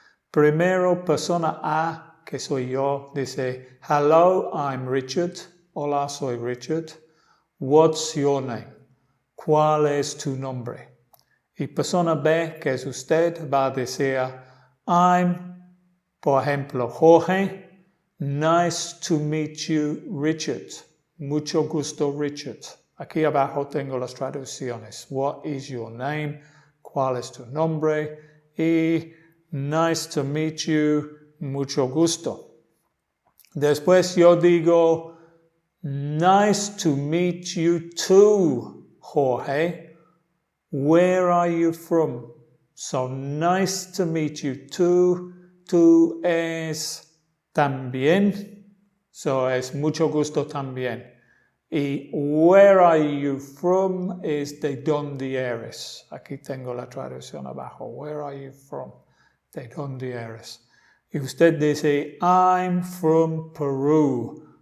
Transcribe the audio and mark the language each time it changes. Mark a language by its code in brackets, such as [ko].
[es] Primero, persona A, que soy yo, dice, [en] hello, I'm Richard. [es] Hola, soy Richard. [en] What's your name? [es] ¿Cuál es tu nombre? Y persona B, que es usted, va a decir, I'm, por ejemplo, Jorge. [en] Nice to meet you, Richard. [es] Mucho gusto, Richard. Aquí abajo tengo las traducciones. [en] What is your name? [es] ¿Cuál es tu nombre? [en] Y nice to meet you, [es] mucho gusto. Después yo digo, [en] nice to meet you too, Jorge. Where are you from? So, nice to meet you too. [es] Tú es también. So, es mucho gusto también. Y [en] where are you from [es] es de dónde eres. Aquí tengo la traducción abajo. [en] Where are you from? [es] De dónde eres. Y usted dice, [en] I'm from Peru.